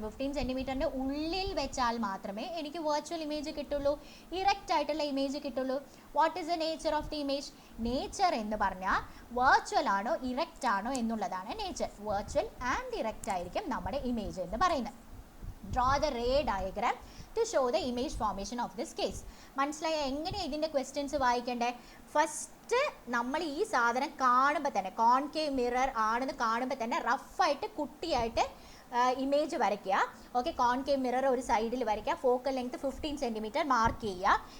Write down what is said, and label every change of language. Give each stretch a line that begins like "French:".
Malayalam: 15 സെൻറ്റിമീറ്ററിൻ്റെ ഉള്ളിൽ വെച്ചാൽ മാത്രമേ എനിക്ക് വെർച്വൽ ഇമേജ് കിട്ടുള്ളൂ, ഇറക്റ്റ് ആയിട്ടുള്ള ഇമേജ് കിട്ടുള്ളൂ.
English: What is the nature of the image?
Malayalam: Nature എന്ന് പറഞ്ഞാൽ വെർച്വൽ ആണോ ഇറക്റ്റ് ആണോ എന്നുള്ളതാണ് നേച്ചർ. വെർച്വൽ ആൻഡ് ഇറക്റ്റ് ആയിരിക്കും നമ്മുടെ ഇമേജ് എന്ന് പറയുന്നത്.
English: Draw the ray diagram to show the image formation of this case.
Malayalam: മനസ്സിലായ എങ്ങനെ ഇതിൻ്റെ ക്വസ്റ്റ്യൻസ് വായിക്കണ്ടേ? ഫസ്റ്റ് നമ്മൾ ഈ സാധനം കാണുമ്പോൾ തന്നെ കോൺകേവ് മിറർ ആണെന്ന് കാണുമ്പോൾ തന്നെ റഫായിട്ട് കുട്ടിയായിട്ട് ഇമേജ് വരയ്ക്കുക. ഓക്കെ, കോൺകേവ് മിറർ ഒരു സൈഡിൽ വരയ്ക്കുക. ഫോക്കൽ ലെങ്ത് 15 സെൻറ്റിമീറ്റർ മാർക്ക് ചെയ്യുക.